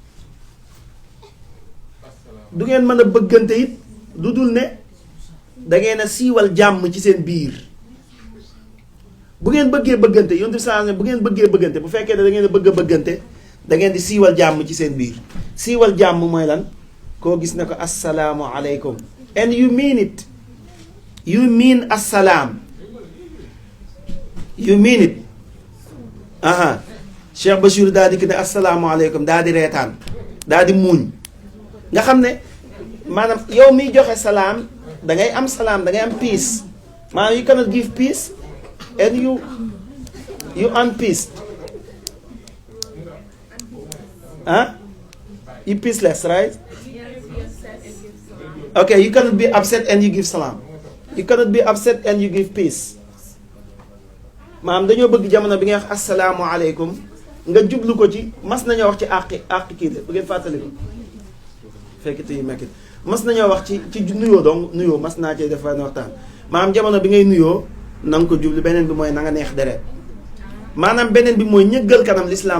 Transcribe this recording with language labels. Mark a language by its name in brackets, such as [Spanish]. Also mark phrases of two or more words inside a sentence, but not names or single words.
[Wolof] du ngeen mën a bëggante it lu dul ne da ngeen a siiwal jàmm ci seen biir bu ngeen bëggee bëggante yonent bi [Arabic] sallallahu alayhi wasallam [Wolof] bu ngeen bëggee bëggante bu fekkee ne da ngeen a bëgg a bëggante da ngeen di siiwal jàmm ci seen biir siiwal jàmm mooy lan koo gis ne ko [Arabic] assalaamu aleykum [English] and you mean it you mean assalaam you mean it [Wolof] Cheikh Bachir daal di ko ne [Arabic] assalaamu aleykum [Wolof] daal di reetaan daal di muuñ nga xam ne maanaam yow miy joxe salaam da ngay am salaam da ngay am peace maanaam [English] you cannot give peace and you earn peace you peaceless right Okay, you cannot be upset and you give salam. You cannot be upset and you give peace. [Wolof] maanaam dañoo bëgg jamono bi nga wax [Arabic] assalaamu aleykum [Wolof] nga jublu ko ci mas nañoo wax ci àq kii de bu ngeen fàttali ko fekkite yi mekkit mas nañoo wax ci nuyoo donc nuyoo mas naa cee def waxtaan maanaam jamono bi ngay nuyoo na nga ko jublu beneen bi mooy na nga neex deret maanaam beneen bi mooy ñëggal kanam lislaam